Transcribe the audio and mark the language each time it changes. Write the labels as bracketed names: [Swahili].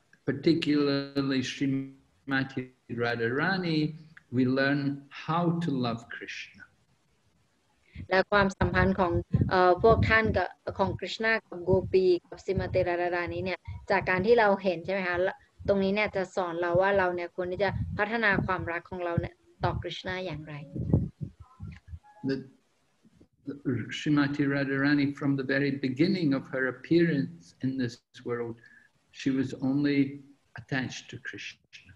[English] particularly Srimati Radharani, we learn how to love Krishna. [Thai] และความสัมพันธ์ของพวกท่านกับของคริชนากับโกปีกับสิมาเตราดานี้เนี่ยจากการที่เราเห็นใช่ไหมคะตรงนี้เนี่ยจะสอนเราว่าเราเนี่ยควรที่จะพัฒนาความรักของเราเนี่ยต่อคริชนาอย่างไร [English] Srimati Radharani, from the very beginning of her appearance in this world, she was only attached to Krishna.